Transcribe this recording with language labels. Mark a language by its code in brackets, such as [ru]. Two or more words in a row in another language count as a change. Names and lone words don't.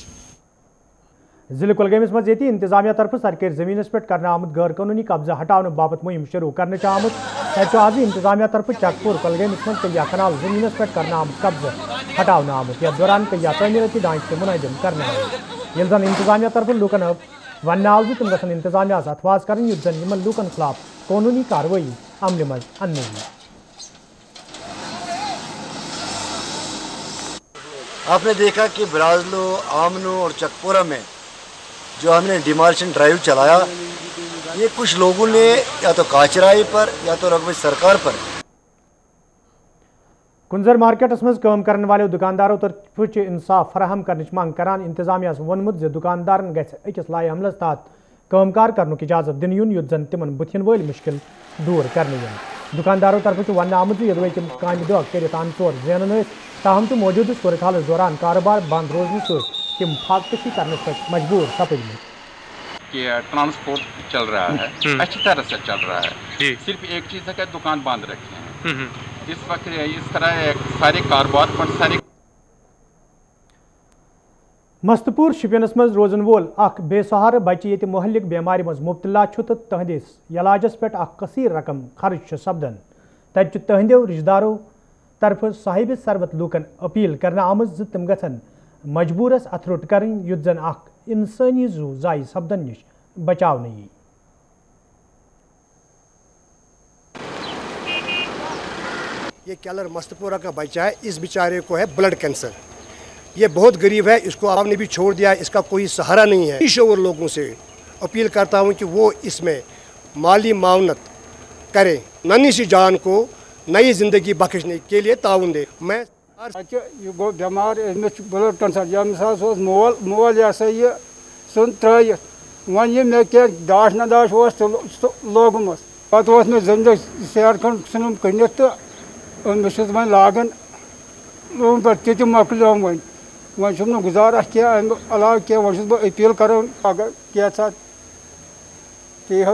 [ks] ضلع کۄلگٲمِس منٛز ییٚتہِ انتظامیہ طرفہٕ سرکٲرۍ زٔمیٖنَس پٮ۪ٹھ کرنہٕ آمُت غٲر قونوٗنی قبضہٕ ہٹاونہٕ باپتھ مُہِم شروٗع کرنہٕ چھِ آمُت تَتہِ چھُ آز انتظامیہ طرفہٕ چکپوٗر کۄلگٲمِس منٛز کٔیا کنال زٔمیٖنَس پٮ۪ٹھ کرنہٕ آمُت قبضہٕ ہٹاونہٕ آمُت یتھ دوران کٔیا تعمیٖرٲتی ڈھانچہٕ تہِ مُنٲظِم کرنہٕ آیہِ ییٚلہِ زن انتظامیہ طرفہٕ لوٗکن وننہٕ آو زِ تِم گژھن انتظامیہس اتھواز کرٕنۍ یُتھ زن یِمن لوٗکن خٕلاف قونوٗنی کاروٲیی عملہِ منٛز اننہٕ یِیہِ [ur] آپ نے دیکھا کہ برازلو آمنو اور چکپورہ میں جو ہم نے [en] demolition drive [ur] چلایا یہ کچھ لوگوں نے یا تو کاچرائی پر یا تو رقبے سرکار پر [ks] کنزر مارکیٹس مز کٲم کرن والو دکاندارو طرفہٕ انصاف فراہم کرنٕچ منٛگ کران انتظامیہس ووٚنمُت زِ دکاندارن گژھِ أکِس لایہِ عملس تحت کٲم کار کرنُک اجازت دِنہٕ یُن یُتھ زن تِمن بُتھِن وٲلۍ مُشکل دوٗر کرنہٕ یِن دکاندارو طرفہٕ چھُ وننہٕ آمُت زِ یوٚدوے تِم کامہِ دۄہ کٔرِتھ ان ژور زینان ٲسۍ تاہم چھُ موجوٗدٕ صوٗرتحالس دوران کاروبار بنٛد روزنہٕ سۭتۍ تِم فاقتشی کرنس پٮ۪ٹھ مجبوٗر سپٕدمٕتۍ [ur] کہ ٹرانسپورٹ چل رہا ہے اچھی طرح سے چل رہا ہے صرف ایک چیز ہے کہ دکان بند رکھے ہیں اس وقت اس طرح سارے کاروبار پر سارے [ks] مستپور شپینس مز روزن وول اخ بے سہارٕ بچہِ ییٚتہِ مہلک بیمارِ منٛز مبتلا چھُ تہٕ تہنٛدِس علاجس پٮ۪ٹھ اکھ کثیٖر رقم خرچ چھُ سپدان تتہِ چھُ تہنٛدیو رشتہٕ دارو طرفہٕ صاحبِ ثروت لوٗکن اپیل کرنہٕ آمٕژ زِ تِم گژھن مجبوٗرس اتھ روٚٹ کرٕنۍ یُتھ زن اکھ انسٲنی زُو ضایع سپدن نِش بچاونہٕ یِیہِ [ur] یہ کیلر مستپورہ کا بچہ ہے اس بیچارے کو ہے [en] blood cancer [ur] یہ بہت غریب ہے اس کو آپ نے بھی چھوڑ دیا اس کا کوئی سہارا نہیں ہے شعور لوگوں سے اپیل کرتا ہوں کہ وہ اس میں مالی معاونت کریں ننھی سی جان کو نئی زندگی بخشنے کے لیے تعاون دے میں [ks] یہ گو بیمار امس [en] blood cancer [ks] یمس مول یہ سا یہ سن ترٲیِتھ وۄنۍ یہِ مےٚ کینٛہہ داش نداش اوس لوگمُت پتہٕ اوس مےٚ زٔمیٖنس سیر کھنٛڈ ژھٕنُم کٕنِتھ تہٕ مےٚ چھُس وۄنۍ لاگان لوٗن پٮ۪ٹھ تہِ مۄکلیوم وۄنۍ چھُم نہٕ گُزارا کینٛہہ اَمہِ علاوٕ کینٛہہ وۄنۍ چھُس بہٕ أپیٖل کران اگر کینٛژھا پیٚیہِ ہا